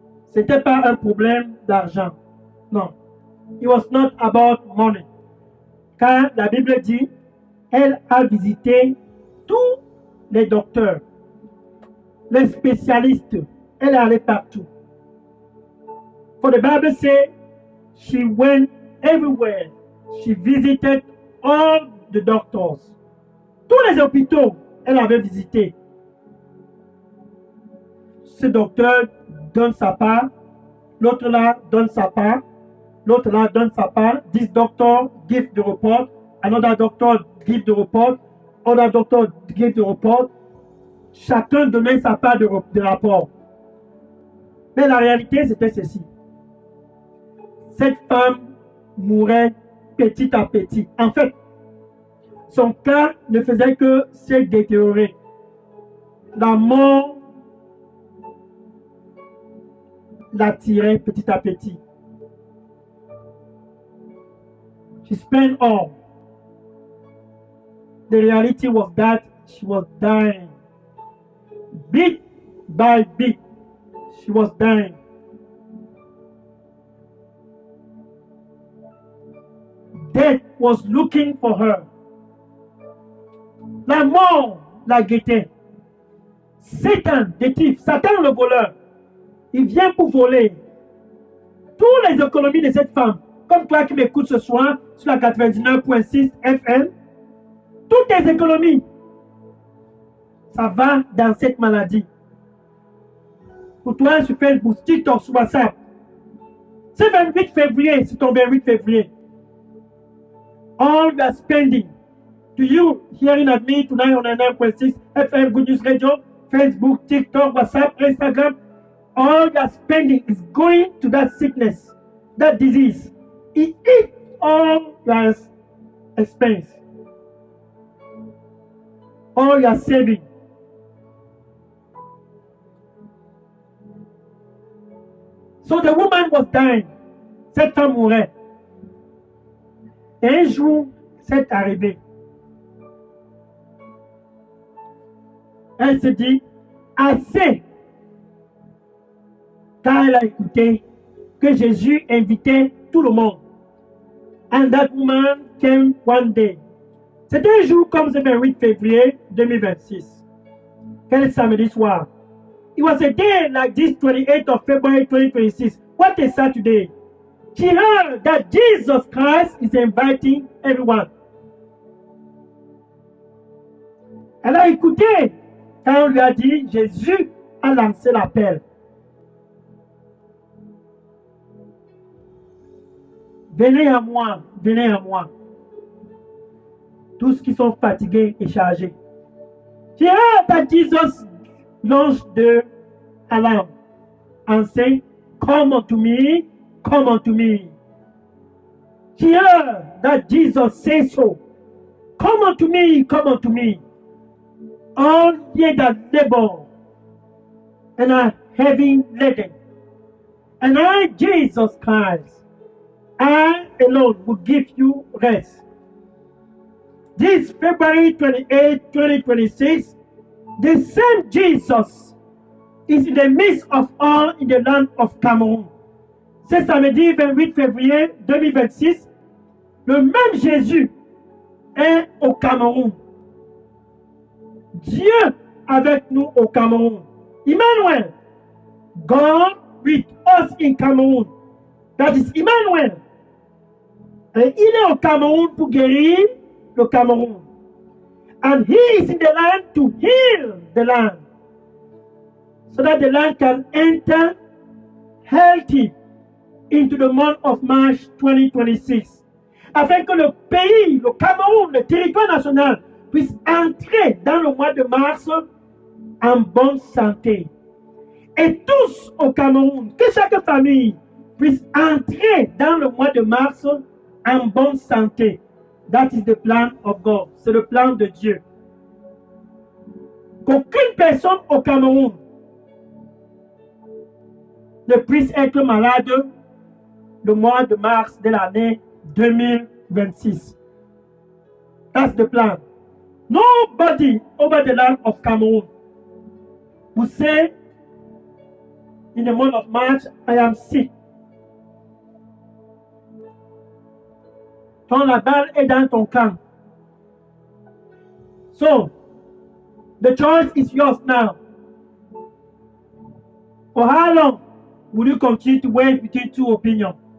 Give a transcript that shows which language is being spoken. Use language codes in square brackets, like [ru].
[fr] C'était pas un problème d'argent. Non. [en] It was not about money. [fr] Car la Bible dit, elle a visité tous les docteurs, les spécialistes. Elle est allée partout. [en] For the Bible says, she went everywhere. She visited all the doctors. [fr] Tous les hôpitaux, elle avait visité. Ce docteur donne sa part, l'autre là donne sa part, l'autre là donne sa part. [en] This doctor give the report, another doctor give the report, other doctor give the report. [fr] Chacun donnait sa part de rapport. Mais la réalité, c'était ceci. Cette femme mourait petit à petit. En fait, son cas ne faisait que se détériorer. La mort l'attirait petit à petit. [en] She spent all. The reality was that she was dying. Bit by bit, she was dying. Death was looking for her. [fr] La mort la guettait. Satan, Satan le voleur, il vient pour voler toutes les économies de cette femme. Comme toi qui m'écoutes ce soir sur la 99.6 FM, toutes tes économies, ça va dans cette maladie. Pour toi sur Facebook, TikTok, sur WhatsApp, c'est 28 février, c'est ton 28 février. [en] All the spending to you hearing at me tonight on 99.6 FM Good News Radio, Facebook, TikTok, WhatsApp, Instagram, all your spending is going to that sickness, that disease. It eats all your expense, all your saving. So the woman was dying. [fr] Cette femme mourait. Et un jour, c'est arrivé. Elle se dit, assez. Car elle a écouté que Jésus invitait tout le monde. [en] And that woman came one day. [fr] C'était un jour comme ce 28 février 2026. Quel samedi soir. [en] It was a day like this 28th of February 2026. What a Saturday. She heard that Jesus Christ is inviting everyone. [fr] Elle a écouté quand on lui a dit, Jésus a lancé l'appel. Venez à moi, venez à moi. Tous qui sont fatigués et chargés. [en] She heard that Jesus launched the alarm and said, come unto me, come unto me. She heard that Jesus said so. Come unto me, come unto me. All ye that labor and are heavy laden. And I, Jesus Christ, I alone will give you rest. This February 28, 2026, the same Jesus is in the midst of all in the land of Cameroon. [fr] C'est samedi 28 février 2026. Le même Jésus est au Cameroun. Dieu avec nous au Cameroun. Emmanuel. [en] God with us in Cameroon. That is Emmanuel. [fr] Et il est au Cameroun pour guérir le Cameroun. [en] And he is in the land to heal the land. So that the land can enter healthy into the month of March 2026. [fr] Afin que le pays, le Cameroun, le territoire national, puisse entrer dans le mois de mars en bonne santé. Et tous au Cameroun, que chaque famille puisse entrer dans le mois de mars en bonne santé. [en] That is the plan of God. [fr] C'est le plan de Dieu. Qu'aucune personne au Cameroun ne puisse être malade le mois de mars de l'année 2026. [en] That's the plan. Nobody over the land of Cameroon will say, in the month of March, I am sick. [fr] Quand la balle est dans ton camp. [en] So, the choice is yours now. For how long will you continue to wait between two opinions?